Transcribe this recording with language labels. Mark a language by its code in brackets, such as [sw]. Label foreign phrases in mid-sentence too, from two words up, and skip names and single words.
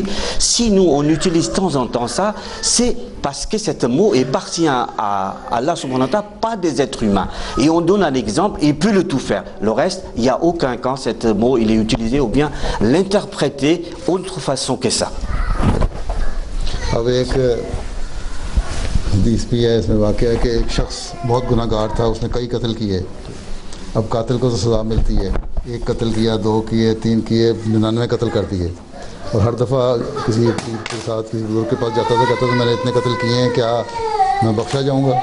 [fr] Si nous on utilise de temps en temps ça, c'est parce que cet mot appartient à [ar] الله سبحانه وتعالى, [fr] pas des êtres humains. Et on donne un exemple, il peut le tout faire. Le reste, il n'y a aucun cas, cet mot, il est utilisé ou bien l'interpréter autre façon que ça. [ur] Avec حدیث بھی ہے، اس میں واقعہ ہے کہ ایک شخص بہت گناہ گار تھا، اس نے کئی قتل کیے. اب قاتل کو تو سزا ملتی ہے، ایک قتل کیا، 2 کیے، 3 کیے، 99 قتل کر دیے. اور ہر دفعہ کسی کے ساتھ کسی بزرگ کے پاس جاتا تھا، کہتا تھا میں نے اتنے قتل کیے ہیں، کیا میں بخشا جاؤں گا؟